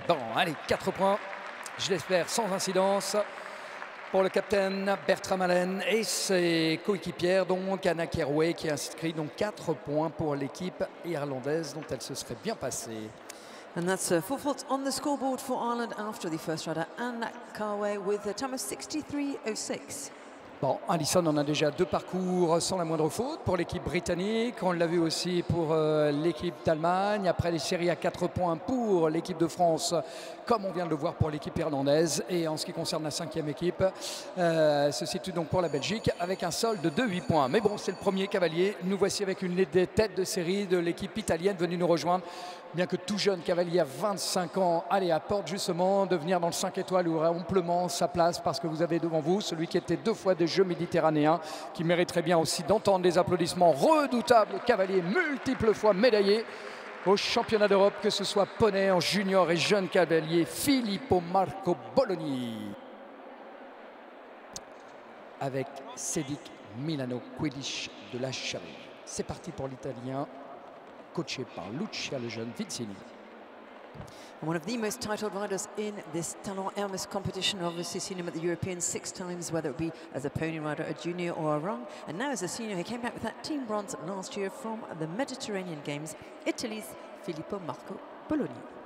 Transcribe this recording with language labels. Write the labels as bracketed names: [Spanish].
[French] Bon, allez, 4 points, je l'espère, sans incidence pour le capitaine Bertram Allen et ses coéquipières, donc Anna Carey, qui a inscrit donc 4 points pour l'équipe irlandaise dont elle se serait bien passée. [English] And that's 4 faults on the scoreboard for Ireland after the first rider, Anna Carey, with a time of 63.06. [French] Bon, Allison en a déjà 2 parcours sans la moindre faute pour l'équipe britannique. On l'a vu aussi pour l'équipe d'Allemagne. Après les séries à 4 points pour l'équipe de France, comme on vient de le voir pour l'équipe irlandaise. Et en ce qui concerne la 5e équipe, se situe donc pour la Belgique avec un solde de 8 points. Mais bon, c'est le premier cavalier. Nous voici avec une des têtes de série de l'équipe italienne venue nous rejoindre. Bien que tout jeune cavalier à 25 ans, allez, apporte justement de venir dans le 5 étoiles où aura amplement sa place parce que vous avez devant vous celui qui était 2 fois des Jeux méditerranéens, qui mériterait bien aussi d'entendre des applaudissements. Redoutable cavalier, multiples fois médaillé au championnat d'Europe, que ce soit poney en junior et jeune cavalier, Filippo Marco Bologni. Avec Cédric Milano Quidditch de la Charie. C'est parti pour l'Italien, coaché par Lucia Lejeune Vizzini. [English] One of the most titled riders in this Talon Hermes competition. Obviously seen him at the Europeans 6 times, whether it be as a pony rider, a junior or a rung. And now as a senior, he came back with that team bronze last year from the Mediterranean Games, Italy's Filippo Marco Bologni.